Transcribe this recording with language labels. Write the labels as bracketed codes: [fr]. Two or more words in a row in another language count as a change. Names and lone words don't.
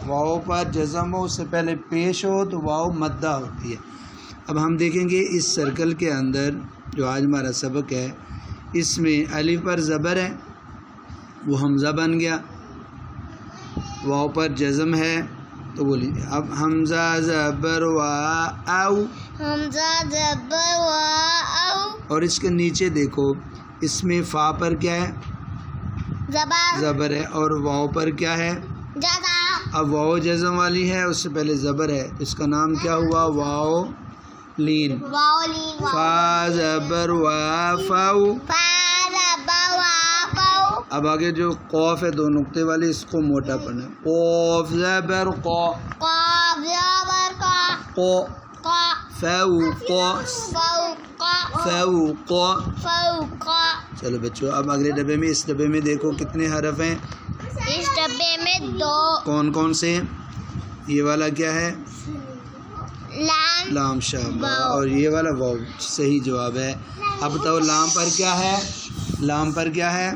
[ur] واو پر جزم ہو، اس سے پہلے پیش ہو تو واو مدہ ہوتی ہے۔ اب ہم دیکھیں گے اس سرکل کے اندر جو آج ہمارا سبق ہے، اس میں الف پر زبر ہے، وہ حمزہ بن گیا، واو پر جزم ہے تو وہ لین۔ اب حمزہ زبر وا او، حمزہ زبر وا او، اور اس کے نیچے دیکھو، اس میں فا پر کیا ہے؟ زبر، زبر ہے، اور واو پر کیا ہے؟ جزا، اب واو جزم والی ہے، اس سے پہلے زبر ہے، اس کا نام کیا ہوا؟ واو لین۔ واو لین، فا زبر وا فاو۔ فا زبر وا فو، اب آگے جو قوف ہے دو نقطے والی، اس کو موٹا پڑھنا ہے۔ قوف زبر قو، قاف زبر قا، قو، قا، فوق، فوق، فوق۔ فوق۔ چلو بچوں، اب اگلے ڈبے میں، اس ڈبے میں دیکھو کتنے حرف ہیں؟ اس ڈبے میں دو، کون کون سے؟ یہ والا کیا ہے؟ لام، لام، شاباش، واو، اور یہ والا واو، صحیح جواب ہے۔ اب بتاؤ لام پر کیا ہے؟ لام پر کیا ہے؟